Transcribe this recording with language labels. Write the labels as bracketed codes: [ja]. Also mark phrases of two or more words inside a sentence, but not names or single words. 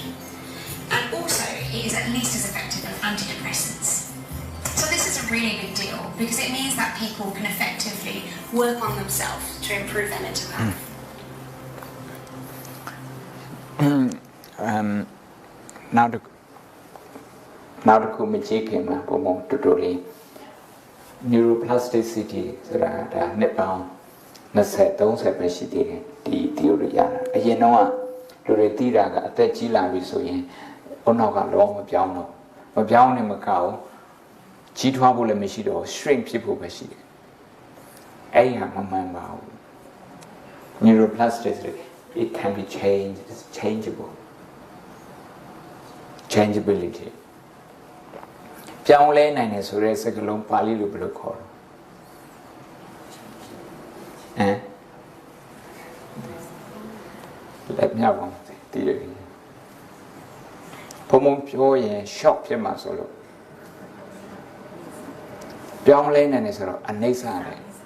[en] And also, it is at least as effective as antidepressants. So this is a really big deal because it means that people can effectively work on themselves to improve their mental health. [my] Now နောက်တစ်ခုမကြည့်ခင်မှာပုံပုံတူတူလေး neuroplasticity ဆိုတာဒါနှစ်ပေါင်း20-30ပဲရှိသေးတယ် ဒီ theory ရတာအရင်တော့လူတွေသိတာကအသက်ကြီးလာပြီဆိုရင်အုံနောက်ကလောမပြောင်းတော့မပြောင်းနေမကောက်ကြီးထွားဖို့လည်းမရှိတော့ shrink ဖြစ်ဖို့ပဲရှိတယ်အဲ့ဟာမမှန်ပါဘူး [en] neuroplasticity it can be changed it's changeable changeability [my] ပြောင်းလဲနိုင်တယ်ဆိုတဲ့စကားလုံးပါဠိလိုဘယ်လိုခေါ် လဲလက်မြောက်အောင်တည်ရတယ်ဘုံဘုံပြောရင် shock ဖြစ်မှာဆိုလို့ပြောင်းလဲနိုင်တယ်ဆိုတော့အနိစ္စတယ်